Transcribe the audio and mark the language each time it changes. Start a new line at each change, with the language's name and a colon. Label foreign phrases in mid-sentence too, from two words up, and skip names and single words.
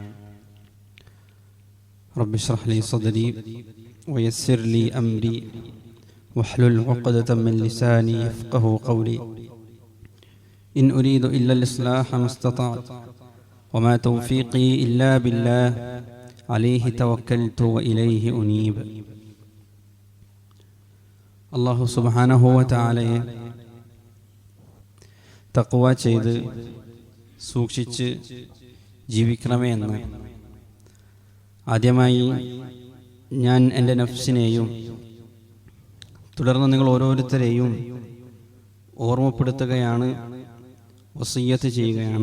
Arabic: رب اشرح لي صدري ويسر لي أمري واحلل عقدة من لساني يفقه قولي إن أريد إلا الإصلاح ما استطعت وما توفيقي إلا بالله عليه توكلت وإليه أنيب الله سبحانه وتعالى
Malayalam: തഖ്വ ചെയ്ത് സൂക്ഷിച്ച് ജീവിക്കണമേ എന്ന് ആദ്യമായി ഞാൻ എൻ്റെ നഫ്സിനെയും തുടർന്ന് നിങ്ങൾ ഓരോരുത്തരെയും ഓർമ്മപ്പെടുത്തുകയാണ്, വസിയ്യത്ത് ചെയ്യുകയാണ്.